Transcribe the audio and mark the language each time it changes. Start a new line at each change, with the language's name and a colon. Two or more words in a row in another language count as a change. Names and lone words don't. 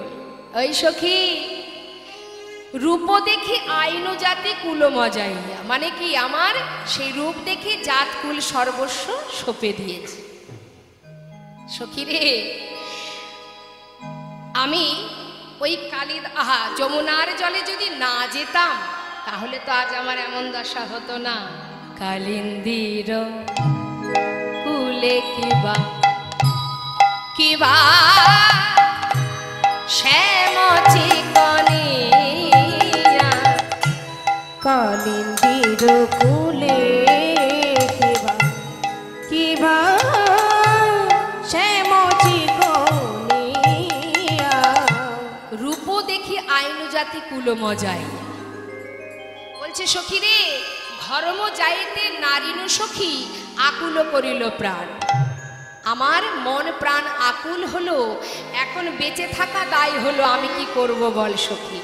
Bangla: ওই সখী, রূপ দেখে আইনু জাতি কুল মজাইয়া, মানে কি আমার সেই রূপ দেখে জাত কুল সর্বস্ব সপে দিয়েছে। সখী রে, আমি ওই যমুনার জলে যদি না যেতাম তাহলে তো আজ আমার এমন দশা হতো না। কালিন্দির কুলে কিবা কিবা শ্যাম চিকনিয়া, কালিন্দির কুলে কিবা কিবা শ্যাম চিকনিয়া, রূপ দেখি আইনু জাতি কুল মজাই। বলছে সখী রে, ধর্ম যাইতে নারীনু সখী আকুল করিল প্রাণ। আমার মন প্রাণ আকুল হলো, এখন বেঁচে থাকা দায় হলো, আমি কি করব বল সখী।